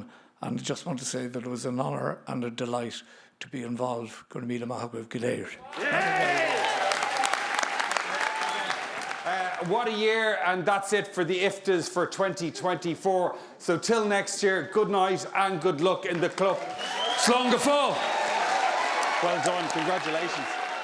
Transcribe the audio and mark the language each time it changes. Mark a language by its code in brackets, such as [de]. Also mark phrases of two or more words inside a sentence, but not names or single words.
[en] And I just want to say that it was an honour and a delight to be involved. Gurmila Mahagwev Gileir. What a year, and that's it for the IFTAs for 2024. So till next year, good night and good luck in the club. [ga] Slán go fóill. [en] Well done, congratulations.